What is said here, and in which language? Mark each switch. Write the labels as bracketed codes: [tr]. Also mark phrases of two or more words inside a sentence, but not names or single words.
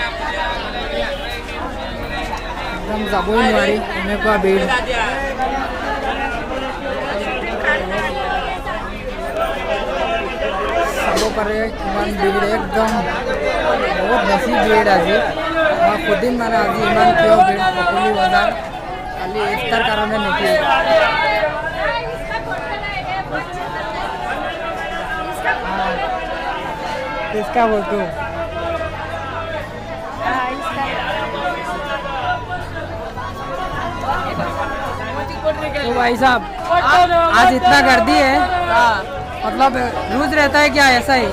[as] যাবই নোৱাৰি এনেকুৱা বিল চাব পাৰে কিমান ভিৰ একদম বহুত বেছি ভিৰ আজি মই সুধিম মানে আজি ইমান কিয় ভিৰ খপলি বজাৰ খালি ইফতাৰ কাৰণে নেকি [hi] इसका फोटो तो भाई साहब आज इतना गर्दी है मतलब रोज रहता है क्या ऐसा ही